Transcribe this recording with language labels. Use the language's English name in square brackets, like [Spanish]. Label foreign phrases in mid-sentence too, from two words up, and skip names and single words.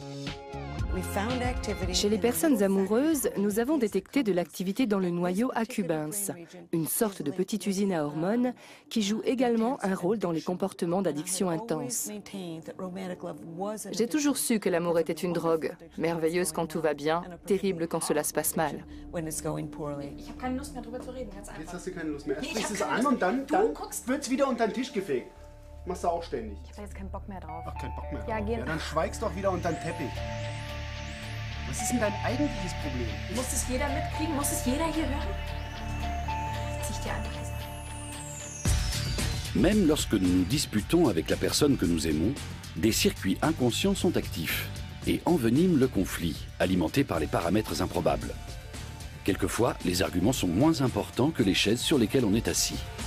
[French] Chez les personnes amoureuses, nous avons détecté de l'activité dans le noyau accumbens, une sorte de petite usine à hormones qui joue également un rôle dans les comportements d'addiction intense. J'ai toujours su que l'amour était une drogue, merveilleuse quand tout va bien, terrible quand cela se passe mal. [German] Jetzt hast du keine Lust mehr. Erst sprichst du es an und dann wird's wieder unter den Tisch gefegt. Machst du auch ständig. Ich habe jetzt keinen Bock mehr drauf. Ach, keinen Bock mehr Ja, drauf. geh. Ja, dann schweigst doch wieder unter den Teppich. Was ist denn dein eigentliches Problem? Muss es jeder mitkriegen? Muss es jeder hier hören? Zieh ich dir einfach gesagt. [French] Même lorsque nous nous disputons avec la personne que nous aimons, des circuits inconscients sont actifs et enveniment le conflit, alimentés par les paramètres improbables. Quelquefois, les arguments sont moins importants que les chaises sur lesquelles on est assis.